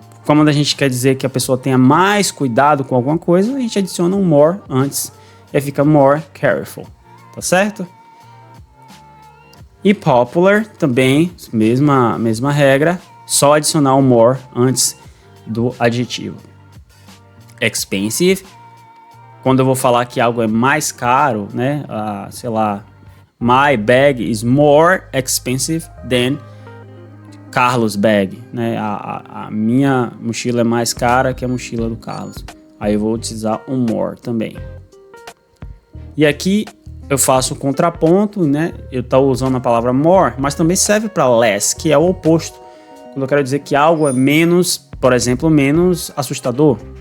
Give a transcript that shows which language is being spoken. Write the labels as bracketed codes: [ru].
[pt] Como a gente quer dizer que a pessoa tenha mais cuidado com alguma coisa, a gente adiciona um more antes e aí fica more careful. Tá certo? E popular também, mesma regra, só adicionar o more antes do adjetivo. Expensive, quando eu vou falar que algo é mais caro, né? Sei lá, [en] my bag is more expensive than Carlos bag, [pt] né? A minha mochila é mais cara que a mochila do Carlos. Aí eu vou utilizar um more também. E aqui eu faço o contraponto, né? Eu estou usando a palavra more, mas também serve para less, que é o oposto. Quando eu quero dizer que algo é menos, por exemplo, menos assustador.